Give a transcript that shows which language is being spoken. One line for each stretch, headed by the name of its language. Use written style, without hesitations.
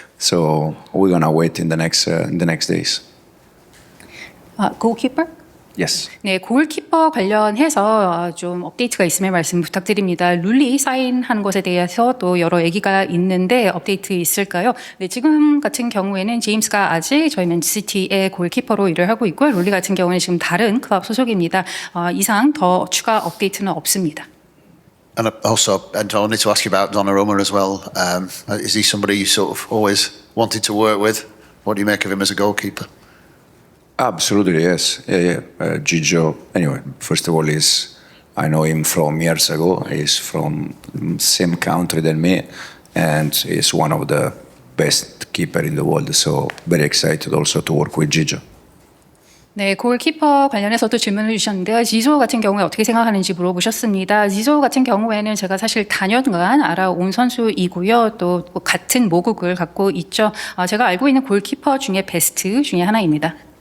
English: So we're going to wait in the next days. Goalkeeper? Yes.
Korean: 네, 골키퍼 관련해서 좀 업데이트가 있으면 말씀 부탁드립니다. 룰리 사인한 것에 대해서 또 여러 얘기가 있는데 업데이트 있을까요? 네, 지금 같은 경우에는 제임스가 아직 저희 맨시티의 골키퍼로 일을 하고 있고요. 룰리 같은 경우는 지금 다른 클럽 소속입니다. 이상 더 추가 업데이트는 없습니다.
English: And also, I wanted to ask you about Donnarumma as well. Is he somebody you sort of always wanted to work with? what do you make of him as a goalkeeper? Absolutely, yes. Yeah. Gigio, anyway, first of all, I know him from years ago. He's from same country than me, and he's one of the best keeper in the world. So very excited also to work with Gigio.
Korean: 네, 골키퍼 관련해서도 질문을 주셨는데요. 지조 같은 경우에 어떻게 생각하는지 물어보셨습니다. 지조 같은 경우에는 제가 사실 다년간 알아온 선수이고요. 또뭐 같은 모국을 갖고 있죠. 제가 알고 있는 골키퍼 중에 베스트 중에 하나입니다.